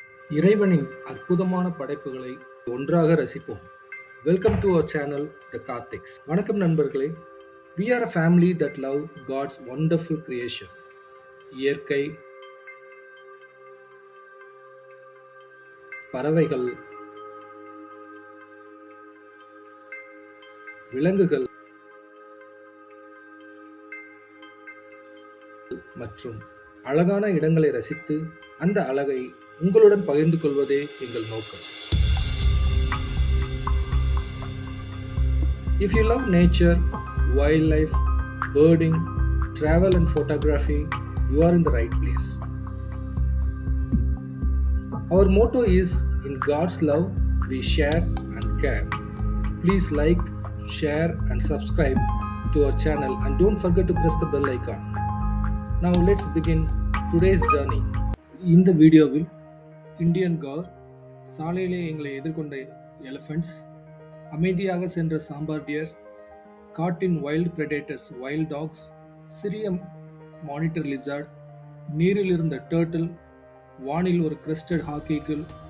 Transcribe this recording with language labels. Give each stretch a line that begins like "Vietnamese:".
Tamil: இறைவனின் அற்புதமான படைப்புகளை ஒன்றாக ரசிப்போம்.
English: Welcome to our channel the Karthiks.
Tamil: வணக்கம் நண்பர்களே.
English: We are a family that love God's wonderful creation.
Tamil: இயற்கை, பறவைகள், விலங்குகள் மற்றும் அழகான இடங்களை ரசித்து அந்த அழகை உங்களுடன் பகிர்ந்து கொள்வதே எங்கள் நோக்கம்.
English: If you love nature, wildlife, birding, travel and photography, you are in the right place. Our motto is, in God's love, we share and care. Please like, share and subscribe to our channel and don't forget to press the bell icon. Now let's begin today's journey.
Tamil: இந்த வீடியோவில் Indian car, சாலையிலே எங்களை எதிர்கொண்ட elephants, அமைதியாக சென்ற sambar dear, காட்டின் wild predators wild tax, சிறிய monitor lizard, நீரில் இருந்த டர்ட்டில், வானில் ஒரு கிரெஸ்டட் ஹாக்கீகிள்,